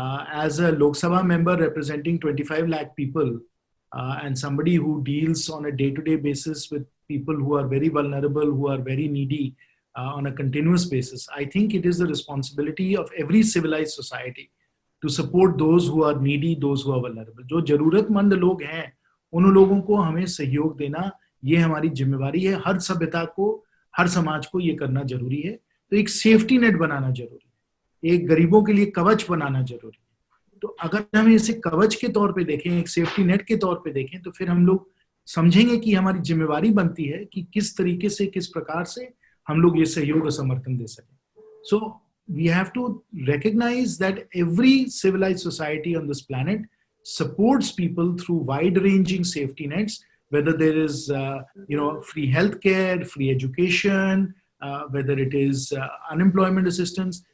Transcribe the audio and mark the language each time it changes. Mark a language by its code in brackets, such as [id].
[en] As a Lok Sabha member representing 25 lakh people and somebody who deals on a day-to-day basis with people who are very vulnerable, who are very needy on a continuous basis, I think it is the responsibility of every civilized society to support those who are needy, those who are vulnerable. [hi] जो जरूरतमंद लोग हैं, उन लोगों को हमें सहयोग देना, ये हमारी जिम्मेवारी है. हर सभ्यता को, हर समाज को ये करना जरूरी है. तो एक सेफ्टी नेट बनाना जरूरी है, एक गरीबों के लिए कवच बनाना जरूरी है. तो अगर हम इसे कवच के तौर पे देखें, एक सेफ्टी नेट के तौर पे देखें, तो फिर हम लोग समझेंगे कि हमारी जिम्मेवारी बनती है कि किस तरीके से, किस प्रकार से हम लोग ये सहयोग और समर्थन दे सकें. [en] So we have to recognize that every civilized society on this planet supports people through wide-ranging safety nets, whether there is free healthcare, free education, whether it is unemployment assistance.